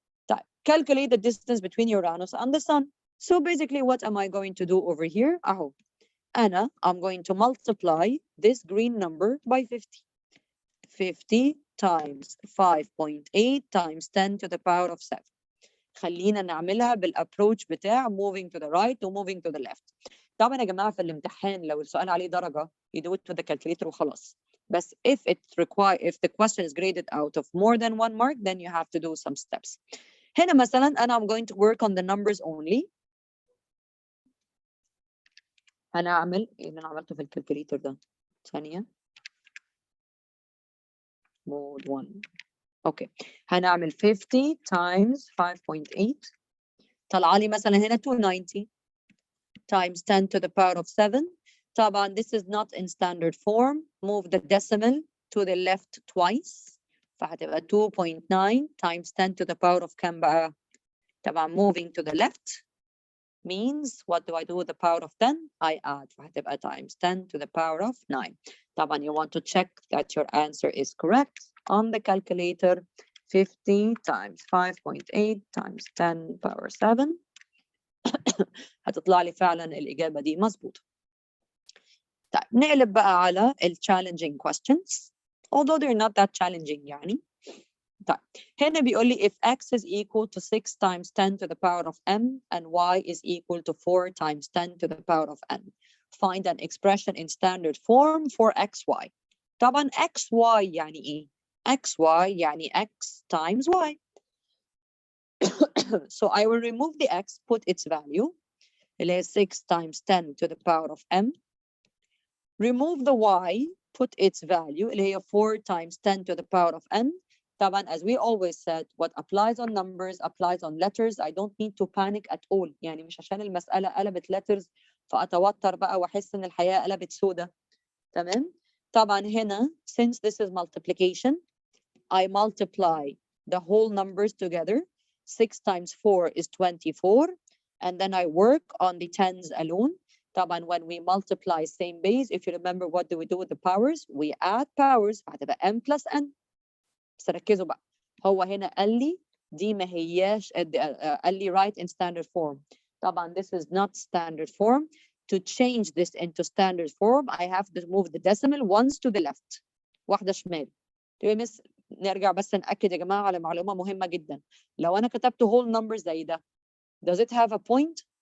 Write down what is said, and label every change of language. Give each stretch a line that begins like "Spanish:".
Arabic: طيب
English: calculate the distance between Uranus and the sun. so basically what am I going to do over here؟
Arabic: أهو أنا
English: I'm going to multiply this green number by 50. 50 times 5.8 times 10 to the power of 7.
Arabic: خلينا نعملها بالapproach بتاع
English: moving to the right
Arabic: و
English: moving to the left.
Arabic: طبعا يا جماعة في الامتحان لو السؤال عليه درجة
English: you do it with the calculator
Arabic: وخلاص. بس
English: if the question is graded out of more than 1 mark then you have to do some steps.
Arabic: هنا مثلا أنا
English: I'm going to work on the numbers only.
Arabic: أنا أعمل إيه اللي أنا عملته في الكالكوليتر ده؟ ثانية.
English: mode 1.
Arabic: اوكي هنعمل
English: 50 times 5.8
Arabic: طلع لي مثلا هنا
English: 290 times 10 to the power of 7.
Arabic: طبعا
English: this is not in standard form. move the decimal to the left twice
Arabic: فهتبقى
English: 2.9 times 10 to the power of
Arabic: كام بقى؟ طبعا
English: moving to the left means what do I do with the power of 10? I add
Arabic: فهتبقى
English: times 10 to the power of 9. طبعا you want to check that your answer is correct on the calculator. 50 times 5.8 times 10 power 7
Arabic: هتطلع لي فعلا الإجابة دي مظبوطة. طيب نقلب بقى على ال
English: challenging questions although they're not that challenging
Arabic: يعني. طيب هنا بيقول لي
English: if x is equal to 6 times 10 to the power of m and y is equal to 4 times 10 to the power of n. Find an expression in standard form for xy.
Arabic: طبعا xy يعني ايه؟ xy يعني
English: x times y. So I will remove the x, put its value,
Arabic: اللي هي
English: 6 times 10 to the power of m. Remove the y, put its value,
Arabic: اللي هي
English: 4 times 10 to the power of n.
Arabic: طبعا
English: as we always said, what applies on numbers applies on letters. I don't need to panic at all.
Arabic: يعني مش عشان المسألة قلبت letters فأتوتر بقى وأحس إن الحياة قلبت سودة. تمام؟ طبعا هنا
English: since this is multiplication, I multiply the whole numbers together. 6 times 4 is 24. And then I work on the tens alone.
Arabic: طبعا
English: when we multiply same base, if you remember what do we do with the powers? We add powers.
Arabic: هتبقى
English: m plus n.
Arabic: بس ركزوا بقى. هو هنا قال لي دي ما هياش قال لي
English: write in standard form.
Arabic: طبعا
English: this is not standard form. To change this into standard form, I have to move the decimal once to the left.
Arabic: واحدة شمال. مس نرجع بس نأكد يا جماعة على معلومة مهمة جدا. لو أنا كتبت
English: whole number
Arabic: زي ده,
English: does it have a point?